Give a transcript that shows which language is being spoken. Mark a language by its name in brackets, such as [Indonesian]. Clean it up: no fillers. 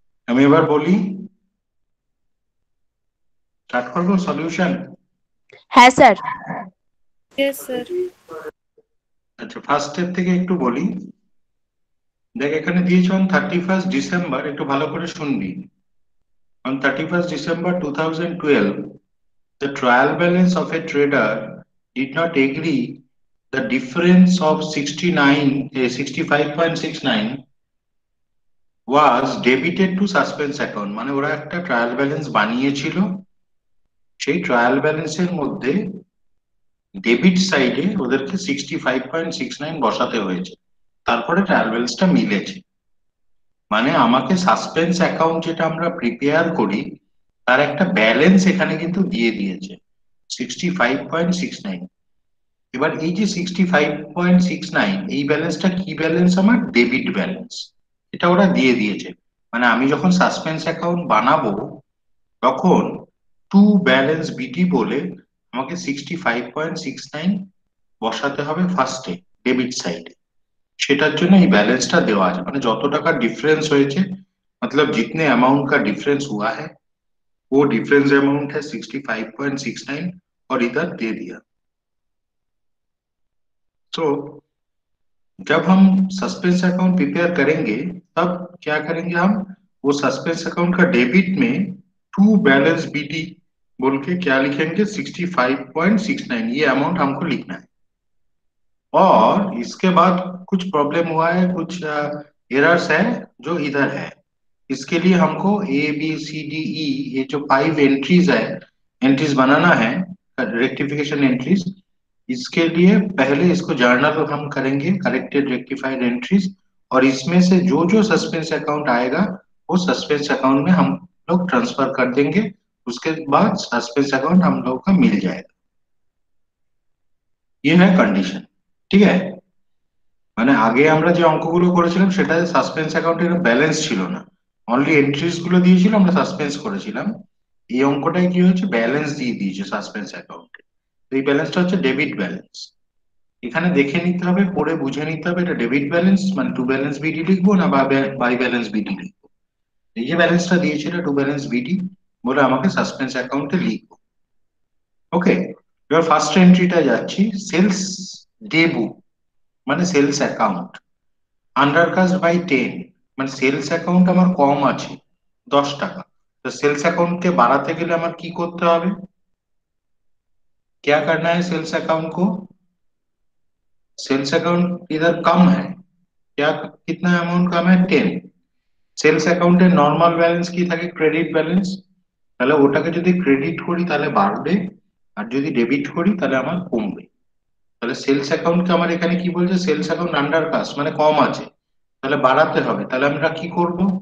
[Bangla] আমি এবার বলি, স্টার্ট করবো সলিউশন। হ্যাঁ স্যার। Yes sir. আচ্ছা, ফার্স্ট স্টেপ থেকে একটু বলি। দেখ, এখানে দিয়েছে অন 31st December, একটু ভালো করে শুনবি। On [English] 31st December 2012, the trial balance of a trader did not agree the difference of 65.69 was debited to suspense account। [Bangla] মানে ওরা একটা ট্রায়াল ব্যালেন্স বানিয়েছিল, সেই ট্রায়াল ব্যালেন্সের মধ্যে ডেবিট সাইডে ওদেরকে 65.69 বসাতে হয়েছে, তারপরে ট্রায়াল ব্যালেন্সটা মিলেছে। মানে আমাকে সাসপেন্স অ্যাকাউন্ট যেটা আমরা প্রিপেয়ার করি, তার একটা ব্যালেন্স এখানে কিন্তু দিয়ে দিয়েছে 65.69। এবার এই যে 65.69, এই ব্যালেন্সটা কি ব্যালেন্স? আমার ডেবিট ব্যালেন্স। এটা ওরা দিয়ে দিয়েছে। মানে আমি যখন সাসপেন্স অ্যাকাউন্ট বানাবো, তখন টু ব্যালেন্স বিটি বলে আমাকে 65.69 বসাতে হবে ফার্স্টে, ডেবিট সাইডে। সেটার জন্য এই बैलेंसটা দেওয়া আছে, মানে যত টাকা डिफरेंस হয়েছে, [Hindi] मतलब जितने अमाउंट का डिफरेंस हुआ है, वो डिफरेंस अमाउंट है 65.69 और इधर दे दिया। तो जब हम सस्पेंस अकाउंट प्रिपेयर करेंगे, तब क्या करेंगे हम, वो सस्पेंस अकाउंट का डेबिट में टू बैलेंस बीटी बोल के क्या लिखेंगे, 65.69, ये अमाउंट हमको लिखना है। और इसके बाद कुछ प्रॉब्लम हुआ है, कुछ एरर्स है जो इधर है। इसके लिए हमको ABCDE, ये जो 5 एंट्रीज है, एंट्रीज बनाना है, रेक्टिफिकेशन एंट्रीज। इसके लिए पहले इसको जर्नल हम करेंगे, करेक्टेड रेक्टिफाइड एंट्रीज। और इसमें से जो जो सस्पेंस अकाउंट आएगा, वो सस्पेंस अकाउंट में हम लोग ट्रांसफर कर देंगे। उसके बाद सस्पेंस अकाउंट हम लोग का मिल जाएगा। ये है कंडीशन। ठीक है, [Bangla] মানে আগে আমরা যে অঙ্কগুলো করেছিলাম সেটাতে সাসপেন্স অ্যাকাউন্টের ব্যালেন্স ছিল না, অনলি এন্ট্রিজ গুলো দিয়েছিল, আমরা সাসপেন্স করেছিলাম। এই অঙ্কটায় কি হয়েছে, ব্যালেন্স দিয়ে দিয়েছে সাসপেন্স অ্যাকাউন্টে। এই ব্যালেন্সটা হচ্ছে ডেবিট ব্যালেন্স। এখানে দেখে নিতে হবে, পড়ে বুঝে নিতে হবে এটা ডেবিট ব্যালেন্স মানে টু ব্যালেন্স বিডি লিখবো না বাই ব্যালেন্স বিডি লিখবো। এই যে ব্যালেন্সটা দিয়েছে এটা টু ব্যালেন্স বিডি বলে আমাকে সাসপেন্স অ্যাকাউন্টে লিখবো। ওকে, এবার ফার্স্ট এন্ট্রিটা যাচ্ছি, সেলস ডে বুক মানে সেলস অ্যাকাউন্ট আন্ডারকাস্ট বাই 10, মানে সেলস অ্যাকাউন্ট আমার কম আছে 10 টাকা। [Hindi] তো सेल्स अकाउंट के बढ़ाते गেলে [Bangla] আমার কি করতে হবে, [Hindi] क्या करना है सेल्स अकाउंट को, सेल्स अकाउंट इधर कम है, क्या कितना अमाउंट कम है 10। [Bangla] সেলস অ্যাকাউন্টের নরমাল ব্যালেন্স কি থাকে, ক্রেডিট ব্যালেন্স, তাহলে ওটাকে যদি ক্রেডিট করি তাহলে বাড়বে, আর যদি ডেবিট করি তাহলে আমার কমবে। তাহলে সেলস অ্যাকাউন্টকে আমার এখানে কি বলছে, সেলস অ্যাকাউন্ট আন্ডার কাস্ট মানে কম আছে, তাহলে বাড়াতে হবে, তাহলে আমরা কি করব,